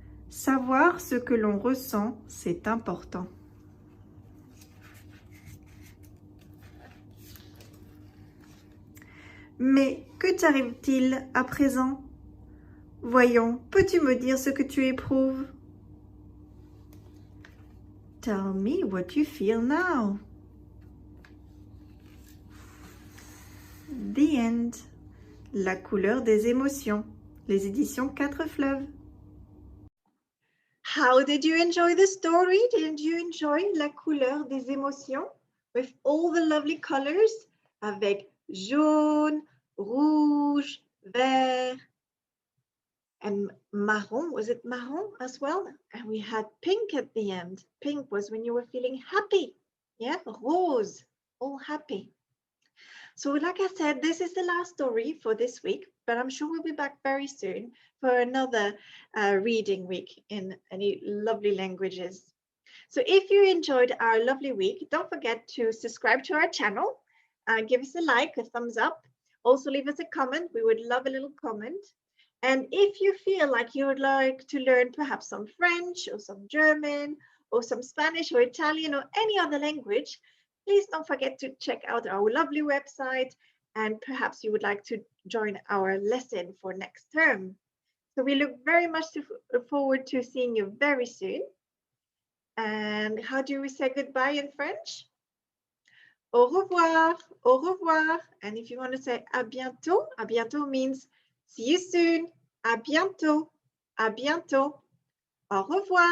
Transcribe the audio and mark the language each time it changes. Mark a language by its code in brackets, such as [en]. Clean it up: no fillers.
[fr] Savoir ce que l'on ressent, c'est important. Mais que t'arrive-t-il à présent? Voyons, peux-tu me dire ce que tu éprouves? [en] Tell me what you feel now. The End. [fr] La couleur des émotions. Les éditions 4 Fleuves. [en] How did you enjoy the story? Did you enjoy La couleur des émotions? With all the lovely colors, [fr] avec jaune, rouge, vert, [en] and marron. Was it marron as well? And we had pink at the end. Pink was when you were feeling happy. Yeah, rose, all happy. So like I said, this is the last story for this week, but I'm sure we'll be back very soon for another reading week in any lovely languages. So if you enjoyed our lovely week, don't forget to subscribe to our channel, give us a like, a thumbs up. Also leave us a comment. We would love a little comment. And if you feel like you would like to learn perhaps some French or some German or some Spanish or Italian or any other language, please don't forget to check out our lovely website, and perhaps you would like to join our lesson for next term. So we look very much forward to seeing you very soon. And how do we say goodbye in French? [fr] Au revoir, au revoir. [en] And if you want to say à bientôt means see you soon. [fr] À bientôt, à bientôt. Au revoir.